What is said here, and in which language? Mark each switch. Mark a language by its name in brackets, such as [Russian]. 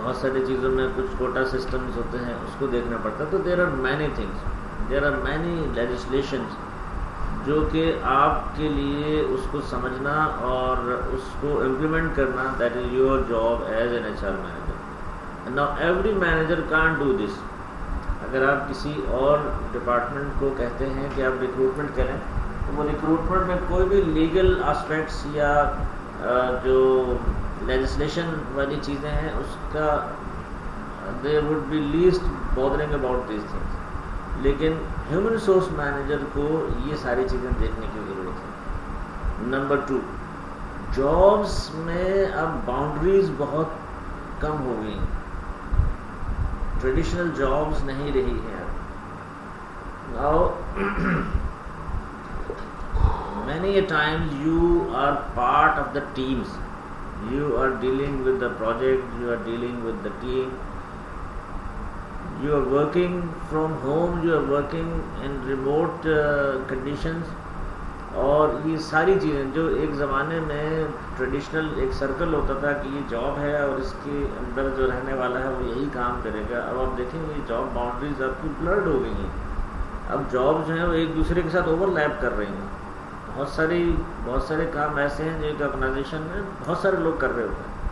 [Urdu] بہت ساری چیزوں میں کچھ کوٹا سسٹمز ہوتے ہیں، اس کو دیکھنا پڑتا ہے. [English] تو there are many things, there are many legislations [Urdu] جو کہ آپ کے لیے اس کو سمجھنا اور اس کو امپلیمنٹ کرنا، [English] That is your job as an HR manager. Now every manager can't do this. [Urdu] اگر آپ کسی اور ڈپارٹمنٹ کو کہتے ہیں کہ آپ ریکروٹمنٹ کریں تو وہ ریکروٹمنٹ میں کوئی بھی لیگل آسپیکٹس یا جو لیجسلیشن والی چیزیں ہیں اس کا [English] they would be least bothering about these things. [Urdu] لیکن ہیومن ریسورس مینیجر کو یہ ساری چیزیں دیکھنے کی ضرورت ہے. نمبر 2، جابس میں اب باؤنڈریز بہت کم ہو گئی ہیں. ٹریڈیشنل جابس نہیں رہی ہیں. [English] Now many a times you are part of the teams, you are dealing with the project, you are dealing with the team, you are working from home, you are working in remote conditions. [Urdu] اور یہ ساری چیزیں جو ایک زمانے میں traditional ایک circle ہوتا تھا کہ یہ جاب ہے اور اس کے اندر جو رہنے والا ہے وہ یہی کام کرے گا، اب آپ دیکھیں گے جاب باؤنڈریز آپ کی بلرڈ ہو گئی ہیں. اب جاب جو ہیں وہ ایک دوسرے کے ساتھ اوور لیپ کر رہی ہیں. بہت سارے کام ایسے ہیں جو ایک آرگنائزیشن میں بہت سارے لوگ کر رہے ہوتے ہیں.